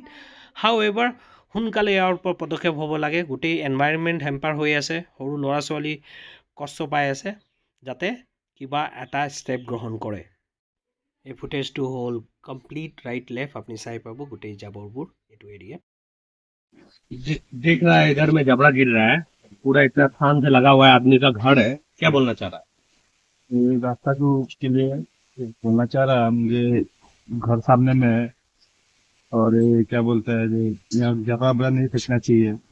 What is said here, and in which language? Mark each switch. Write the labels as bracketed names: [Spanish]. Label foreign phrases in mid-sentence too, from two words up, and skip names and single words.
[Assamese] হাউ এভাৰ সোনকালে ইয়াৰ ওপৰত পদক্ষেপ হ'ব লাগে। গোটেই এনভাইৰনমেণ্ট হেম্পাৰ হৈ আছে, সৰু ল'ৰা ছোৱালী কষ্ট পাই আছে, যাতে কিবা এটা ষ্টেপ গ্ৰহণ কৰে। এই ফুটেজটো হ'ল [English] complete right left, [Assamese] আপুনি চাই পাব গোটেই জাবৰবোৰ এইটো এৰিয়া। [Hindi] देख रहा है इधर में जबड़ा गिर रहा है, पूरा इतना थान से लगा हुआ है, आदमी का घर है। क्या बोलना चाह रहा है? ये रास्ता को के लिए बोलना चाह रहा है, मुझे घर सामने में है और ये क्या बोलता है यहाँ जगह बड़ा नहीं फेंकना चाहिए।